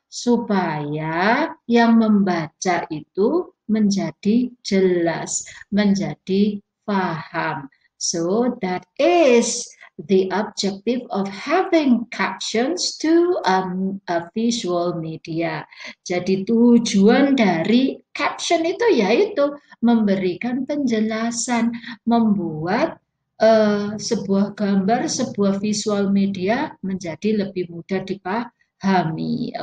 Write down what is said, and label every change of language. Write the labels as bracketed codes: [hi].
[id] Supaya yang membaca itu menjadi jelas, menjadi paham. [en] So that is the objective of having captions to a visual media. [id] Jadi tujuan dari caption itu yaitu memberikan penjelasan, membuat sebuah gambar, sebuah visual media menjadi lebih mudah dipahami.